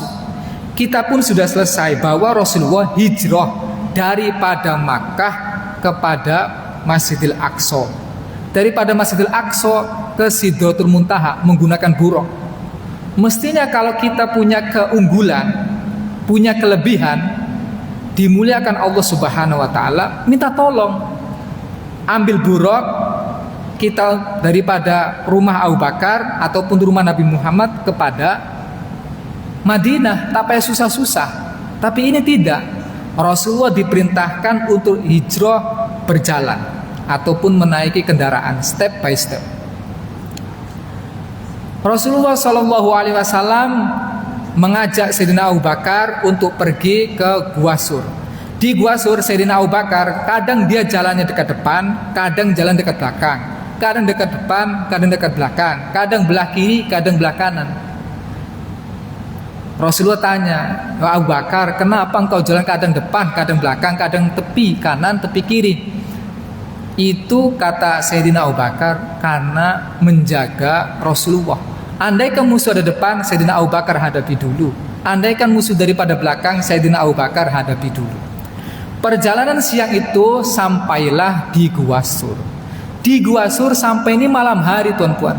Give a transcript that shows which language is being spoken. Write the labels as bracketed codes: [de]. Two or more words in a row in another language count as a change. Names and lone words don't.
[ms] Kita pun sudah selesai bahwa Rasulullah hijrah daripada Makkah kepada Masjidil Aqsa, daripada Masjidil Aqsa ke Sidratul Muntaha menggunakan buraq. Mestinya kalau kita punya keunggulan, punya kelebihan, dimuliakan Allah [ar] سبحانه وتعالى, [ms] minta tolong ambil buraq kita daripada rumah Abu Bakar ataupun rumah Nabi Muhammad kepada Madinah, tak payah susah-susah. Tapi ini tidak. Rasulullah diperintahkan untuk hijrah berjalan ataupun menaiki kendaraan [en] step by step. [ms] Rasulullah [ar] صلى الله عليه وسلم [ms] mengajak Sayyidina Abu Bakar untuk pergi ke Gua Sur. Di Gua Sur, Sayyidina Abu Bakar kadang dia jalannya dekat depan, kadang jalan dekat belakang, kadang dekat depan, kadang dekat belakang, kadang belah kiri, kadang belah kanan. Rasulullah tanya, Abu Bakar, kenapa engkau jalan kadang depan, kadang belakang, kadang tepi kanan, tepi kiri? Itu kata Sayyidina Abu Bakar karena menjaga Rasulullah. Andaikan musuh ada depan, Sayyidina Abu Bakar hadapi dulu. Andaikan musuh daripada belakang, Sayyidina Abu Bakar hadapi dulu. Perjalanan siang itu sampailah di Gua Sur. Di Gua Sur sampai ini malam hari, tuan-puan.